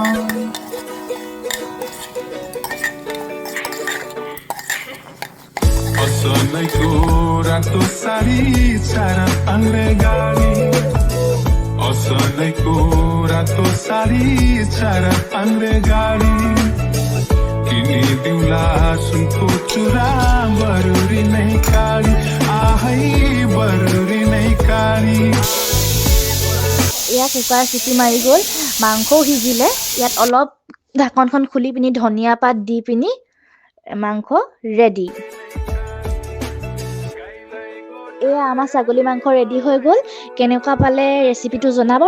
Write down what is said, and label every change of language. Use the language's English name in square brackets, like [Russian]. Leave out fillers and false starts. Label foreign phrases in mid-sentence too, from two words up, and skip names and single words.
[Nepali] असलैको रातो सारी चारा पाङ्रे गाडी असलैको रातो सारी चारा पाङ्रे गाडी किनिदिउँला सुनको चुरा बरुरी नै काडी आहै बरुरी नै काडी। [Assamese] এয়া কুকাৰ চিটি মাৰি গ'ল, মাংসও সিজিলে। ইয়াত অলপ ঢাকনখন খুলি পিনি ধনিয়া পাত দি পিনি মাংস ৰেডি। এয়া আমাৰ ছাগলী মাংস ৰেডি হৈ গ'ল। কেনেকুৱা পালে ৰেচিপিটো জনাব।